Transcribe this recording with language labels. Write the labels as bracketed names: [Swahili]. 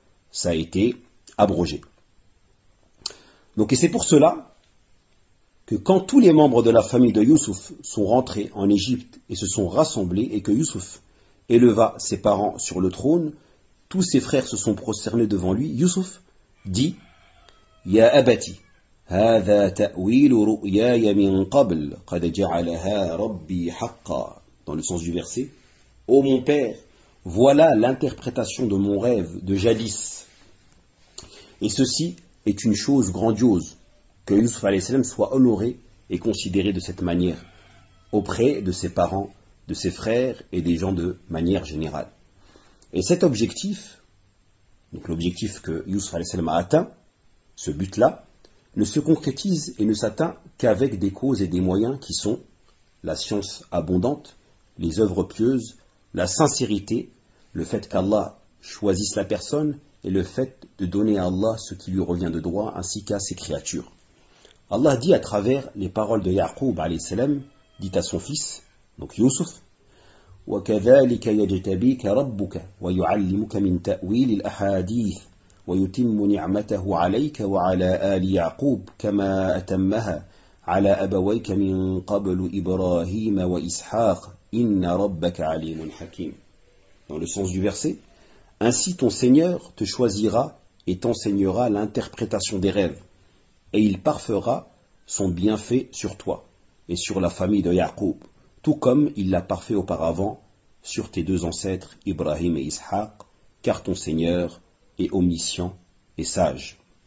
[French] Ça a été abrogé. Donc, et c'est pour cela que quand tous les membres de la famille de Yusuf sont rentrés en Égypte et se sont rassemblés et que Yusuf éleva ses parents sur le trône, tous ses frères se sont prosternés devant lui. Yusuf dit: [Arabic] Ya Abati, هذا تأويل رؤياي من قبل قد جعلها ربي حقا. [French] Dans le sens du verset: ô mon père, voilà l'interprétation de mon rêve de jadis. Et ceci est une chose grandiose, que Yusuf alayhi salam soit honoré et considéré de cette manière auprès de ses parents, de ses frères et des gens de manière générale. Et cet objectif, donc l'objectif que Yusuf alayhi salam a atteint, ce but-là, ne se concrétise et ne s'atteint qu'avec des causes et des moyens qui sont la science abondante, les œuvres pieuses, la sincérité, le fait qu'Allah choisisse la personne et le fait de donner à Allah ce qui lui revient de droit ainsi qu'à ses créatures. Allah dit à travers les paroles de Yaqub alayhi salam, dit à son fils, donc Yusuf: [Arabic] وَكَذَلِكَ يَجْتَبِيكَ رَبُّكَ وَيُعَلِّمُكَ مِنْ تَأْوِيلِ الْأَحَادِيثِ وَيُتِمُّ نِعْمَتَهُ عَلَيْكَ وَعَلَىٰ آلِ يَعْقُوبَ كَمَا أَتَمَّهَا عَلَىٰ أَبَوَيْكَ مِنْ قَبْلُ إِبْرَاهِيمَ وَإِسْحَاقَ إِنَّ رَبَّكَ عَلِيمٌ حَكِيمٌ. [French] Dans le sens du verset: ainsi ton Seigneur te choisira et t'enseignera l'interprétation des rêves, et il parfera son bienfait sur toi et sur la famille de Yaqub, tout comme il l'a parfait auparavant sur tes deux ancêtres Ibrahim et Ishaq, car ton Seigneur est omniscient et sage.